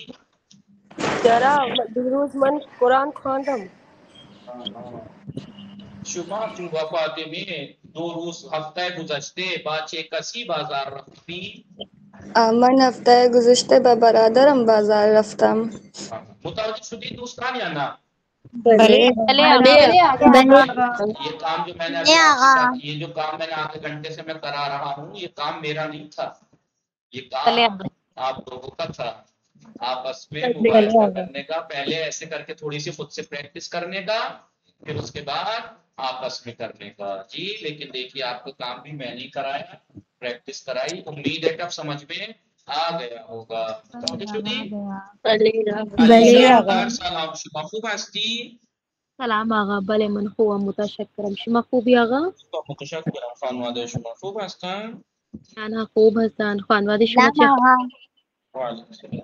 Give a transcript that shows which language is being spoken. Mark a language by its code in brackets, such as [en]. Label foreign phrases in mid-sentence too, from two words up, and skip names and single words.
[fa] چرا دیروز من قرآن خواندم. شما توبه فاطمه 2 روز هفته گذشته با چه کسی بازار رفتی؟ من هفته گذشته با برادرم بازار رفتم. متوجه شدی دوستان یا نه؟ بلے [ur] یہ کام جو میں نے ابھی آپ کے ساتھ یہ جو کام میں نے آدھے گھنٹے سے میں کرا رہا ہوں یہ کام میرا نہیں تھا یہ کام آپ لوگوں کا تھا آپس میں مباحثہ کرنے کا پہلے ایسے کر کے تھوڑی سی خود سے پریکٹس کرنے کا پھر اس کے بعد آپس میں کرنے کا جی لیکن دیکھیے آپ کا کام بھی میں نہیں کرایا پریکٹس کرائی امید ہے کہ اب سمجھ میں آ گیا ہوگا [fa] سلام شما خوب هستی؟ سلام آقا بله من خوبم متشکرم شما خوبی آقا متشکرم خانواده شما خوب هستن؟ من خوب هستن خانواده شما چه [ar] وعلیکم السلام